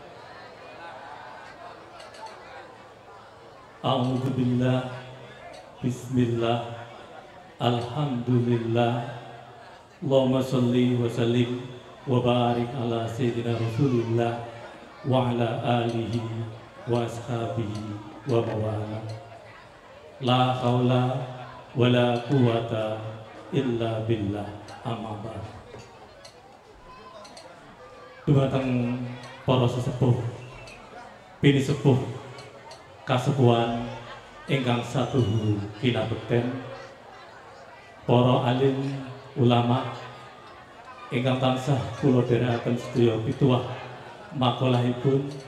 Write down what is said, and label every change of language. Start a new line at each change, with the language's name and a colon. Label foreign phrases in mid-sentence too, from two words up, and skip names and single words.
Arabic: أعوذ بالله، بسم الله، الحمد لله، اللهم صل وسلم وبارك على سيدنا رسول الله وعلى آله وأصحابه ومن والاه. لا حول ولا قوة إلا بالله، أما بعد.
Javanese: Dumateng para sesepuh, bini sepuh kasepuhan ingkang satuhu kinabekten, para alim ulama ingkang tansah kula dherekaken sedaya pituwah makolahipun,